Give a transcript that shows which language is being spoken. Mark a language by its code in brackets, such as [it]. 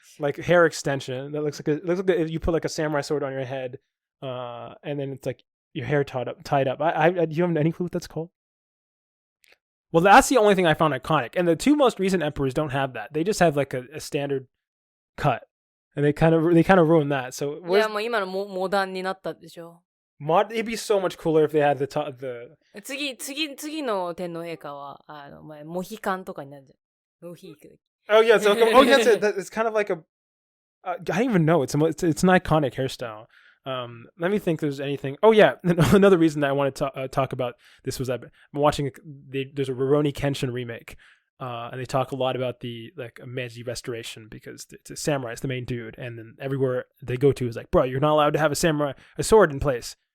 [en] like hair extension that looks like you put like a samurai sword on your head, and then it's like your hair tied up. Do you have any clue what that's called? Well, that's the only thing I found iconic, and the two most recent emperors don't have that. They just have like a standard cut, and they kind of ruined that. So [ja] いやもう今のモダンになったでしょ。 [en] It'd be so much cooler if they had the [ja] 次の天皇陛下はモヒカンとかになるじゃん。モヒカン。 [en] Oh yeah, so it's kind of like a. I don't even know. It's an iconic hairstyle. Let me think. If there's anything. Oh yeah, another reason that I want to talk about this was I'm watching. There's a Rurouni Kenshin remake, and they talk a lot about the like Meiji Restoration because it's a samurai, it's the main dude, and then everywhere they go to is like, bro, you're not allowed to have a sword in place.